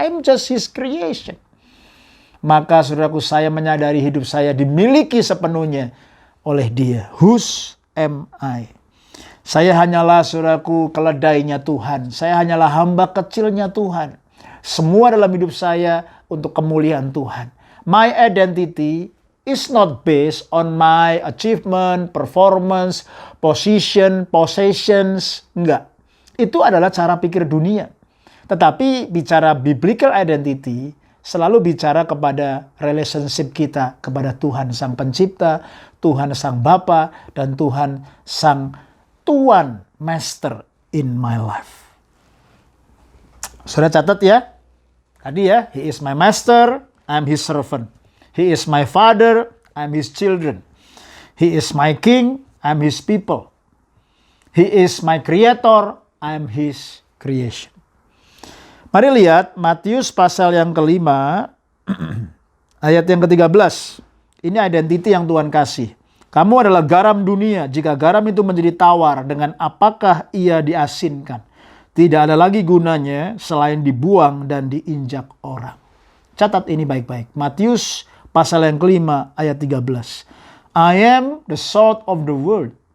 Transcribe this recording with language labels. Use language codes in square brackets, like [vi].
[en] I'm just His creation. [id] Maka saudaraku, saya menyadari hidup saya dimiliki sepenuhnya oleh Dia. [en] Whose am I? [id] Saya hanyalah saudaraku keledainya Tuhan. Saya hanyalah hamba kecilnya Tuhan. Semua dalam hidup saya untuk kemuliaan Tuhan. [en] My identity is not based on my achievement, performance, position, possessions. [id] Enggak. Itu adalah cara pikir dunia. Tetapi bicara biblical identity selalu bicara kepada relationship kita kepada Tuhan Sang Pencipta, Tuhan Sang Bapa, dan Tuhan Sang Tuan [en] Master in my life. [id] Sudah catat ya? Tadi ya, [en] He is my master, I'm His servant. He is my father, I'm His children. He is my king, I'm His people. He is my creator, I'm His creation. [id] Mari lihat Matius pasal yang kelima, ayat yang ke-13. Ini identiti yang Tuhan kasih. Kamu adalah garam dunia. Jika garam itu menjadi tawar, dengan apakah ia diasinkan? Tidak ada lagi gunanya selain dibuang dan diinjak orang. Catat ini baik-baik. Matius pasal yang kelima, ayat 13. [en] I am the salt of the world.